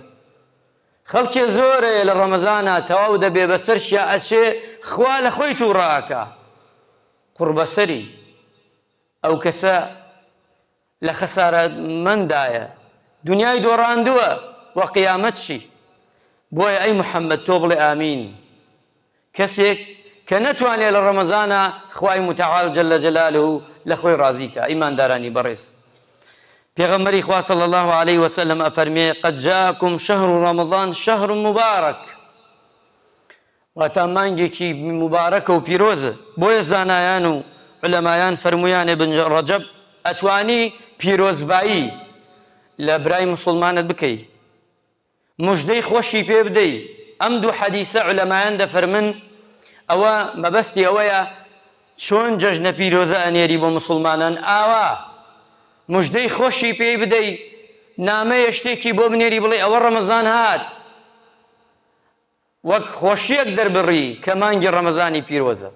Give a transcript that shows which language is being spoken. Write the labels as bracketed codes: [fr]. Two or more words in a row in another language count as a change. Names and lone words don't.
[ckb] خەڵکی زۆرێ لە ڕەمەزانە تەواو دەبێ بەسەرشیا ئەچێ خوا لە خۆی تووڕاکە قوربەسەری ئەو کەسە لە خەسارەمەندایە دنیای دۆڕاندووە وە قیامەتشی. بۆیە ئەی محەممەد تۆ بڵێ ئامین. کەسێک کە نەتوانێت لە ڕەمەزانە خوای متعال [ar] جەلە جەلاله [ckb] لە خۆی ڕازیکە. ئیماندارانی بەڕێز، پێغەمبەری خوا [ar] صلی الله عليه وسلم [ckb] ئەفەرمێ [ar] قد جاءكم شهر رمضان شهر مبارك، [ckb] واتە مانگێکی مبارەکە و پیرۆزە. بۆیە زانایان و علەمایان فەرمویان ابن ڕەجەب ئەتوانی پیرۆزبایی لە برای مسلمانت بکەی، مژدەی خۆشی پێ بدەی. ئەم دوو حەدیسە علەمایان دەفەرمن ئەوە مەبەستی ئەوەیە چۆن جەژنە پیرۆزە ئەنێری بۆ مسلمانان ئاوا مژدەی خۆشی پێی بدەی، نامەیە شتێکی بۆ بنێری بڵێ ئەوە ڕەمەزان هات، وەک خۆشیەک دەربڕی کە مانگی ڕەمەزانی پیرۆزە.